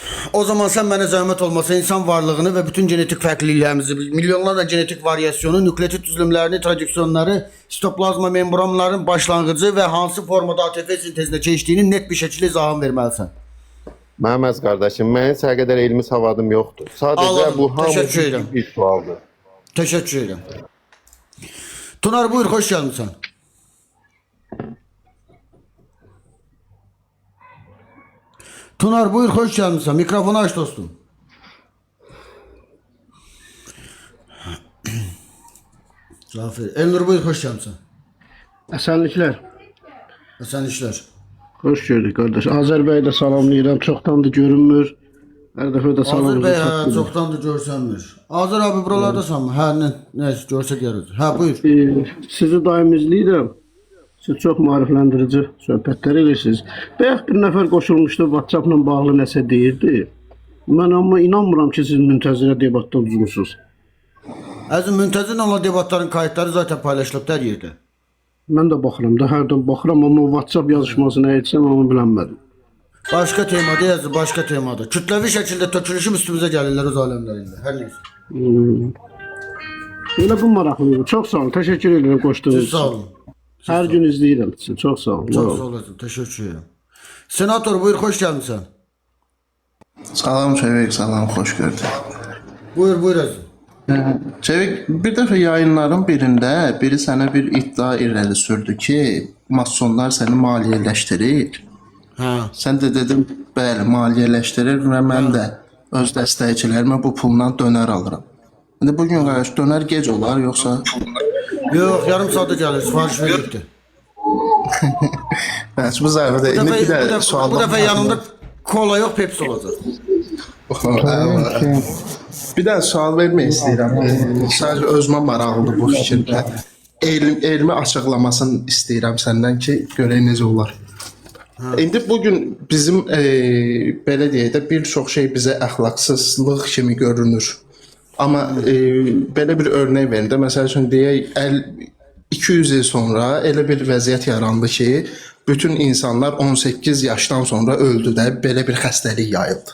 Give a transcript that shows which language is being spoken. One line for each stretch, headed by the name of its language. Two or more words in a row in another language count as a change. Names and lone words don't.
Azerbaijani: O zaman sen mənə zəhmət olmasa insan varlığını və bütün genetik fərqliliklərimizi, milyonlarla genetik variasyonu, nükleotit düzlümlərini, tradyuksiyonları, sitoplazma membranların başlanğıcı və hansı formada ATF sintezinə keçdiyini net bir şəkildə izahını verməlisən. Məhməz qardaşım, mənim səə qədər elmi savadım yoxdur. Sadəcə Anladım, bu təşəkkür edirəm. hamı bir sualdır.
Turkish: Teşekkür ederim. Tunar buyur, hoş gelmişsin. Tunar buyur, hoş gelmişsin. Mikrofonu aç dostum. Zafer. Elnur buyur, hoş gelmişsin.
Azerbaijani: Əsenliklər. Sen işler. Xoş gördük qardaş. Azər bəy də salamlayıram. Çoxdandır görünmür. Hər dəfə də Azər salamınızı Bey, çatdırırım. çoktandır görsənmir. Azər abi buralardasan mı? Neyse görsə gəliriz. Buyur. Sizi daim izləyirəm. Siz çox maarifləndirici söhbətlər edirsiniz. Bayaq bir nəfər qoşulmuşdu, WhatsApp-la bağlı nəsə deyirdi. Mən amma inanmıram ki, siz müntəzirə debatda udursunuz.
Turkish: Əzim, müntəzir olan debatların kayıtları zaten paylaşılıp her yerde.
Azerbaijani: Mən də baxıram da, hərdən baxıram, amma WhatsApp yazışması nə etsəm onu bilənmədim.
Turkish: Başka temada yazı, başka temada. Kütlevi şekilde tökülüşüm üstümüze gelirler o alemlerinde. Her neyse.
Azerbaijani: Elə bu maraqlıdır. Çox sağ olun. Təşəkkür edirəm qoşduğunuz Siz üçün. sağ olun. Hər gün izləyirəm sizi. Çox sağ olun.
Turkish: Çok sağ olasın. Teşekkür ederim. Senator buyur, hoş gelmişsin.
Azerbaijani: Salam Çevik, salam, xoş gördük. Buyur Əzim. Çevik, bir dəfə yayınların birində biri sənə bir iddia irəli sürdü ki, masonlar səni maliyyələşdirir. Sən də dedin, bəli, maliyyələşdirir və mən də öz dəstəkçilərimə bu pulla dönər alıram. İndi bugün qardaş dönər gec olar yoxsa?
Turkish: Yok, yarım saate gelir. Sipariş verildi.
Azerbaijani: Bəs bu zərbədə indi bir də sual.
Turkish: Bu defa yanında kola yok, Pepsi olacak.
Azerbaijani: Bir də sual vermək istəyirəm. Sadəcə özümə maraqlıdır bu fikirdə. Elmi açıqlamasını istəyirəm səndən ki, görək necə olar. İndi bugün bizim belə deyək də bir çox şey bizə əxlaqsızlıq kimi görünür. Amma belə bir örnək verin də, məsəl üçün deyək 200 il sonra elə bir vəziyyət yarandı ki, bütün insanlar 18 yaşdan sonra öldü də, belə bir xəstəlik yayıldı.